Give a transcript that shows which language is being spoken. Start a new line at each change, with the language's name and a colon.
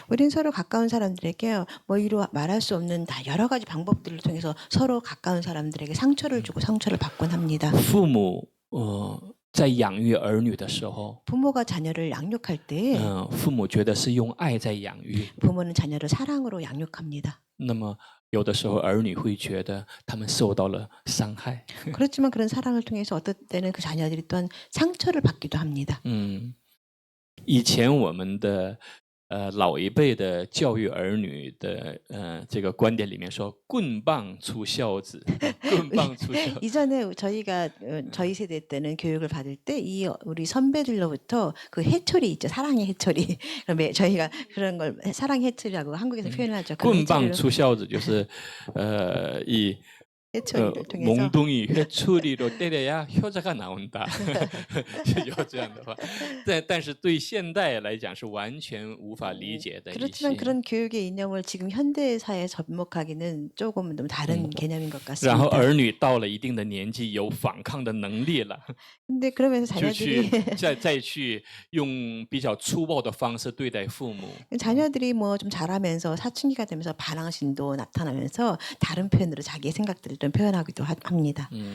Korean: 우린 서로 가까운 사람들에게 이루 말할 수 없는 다 여러 가지 방법들을 통해서 서로 가까운 사람들에게 상처를 주고 상처를 받곤 합니다.
Chinese: 父母在养育儿女的时候，
Korean: 부모가 자녀를 양육할 때
Chinese: 父母觉得是用爱在养育，
Korean: 부모는 자녀를 사랑으로 양육합니다.
Chinese: 那么有的时候儿女会觉得他们受到了伤害。
Korean: 그렇지만 그런 사랑을 통해서 어떤 때는 그 자녀들이 또한 상처를 받기도 합니다.
Chinese: 以前我们的老一辈的教育儿女的这个观点里面说，棍棒出孝子，棍棒出孝。
Korean: 이전에 저희가 저희 세대 때는 교육을 받을 때 우리 선배들로부터 그 해초리 있죠, 사랑의 해초리. 그러면 저희가 그런 걸 사랑의 해초리라고 한국에서 표현하죠.
Chinese: 棍棒出孝子就是이
Korean: 해초리를 통해서 몽둥이 회초리로 때려야 효자가 나온다.
Chinese: 有这样的话，但是对现代来讲是完全无法理解的一些。
Korean: 그렇지만 그런 교육의 이념을 지금 현대 사회에 접목하기는 조금 좀 다른 개념인 것
Chinese: 然后
Korean: 같습니다.
Chinese: 儿女到了一定的年纪，有反抗的能力了，
Korean: 근데 그러면서
Chinese: 就去
Korean: 자녀들이
Chinese: 再去用比较粗暴的方式对待父母。
Korean: 자녀들이 좀 자라면서 사춘기가 되면서 반항심도 나타나면서 다른 표현으로 자기의 생각들을 좀 표현하기도 합니다.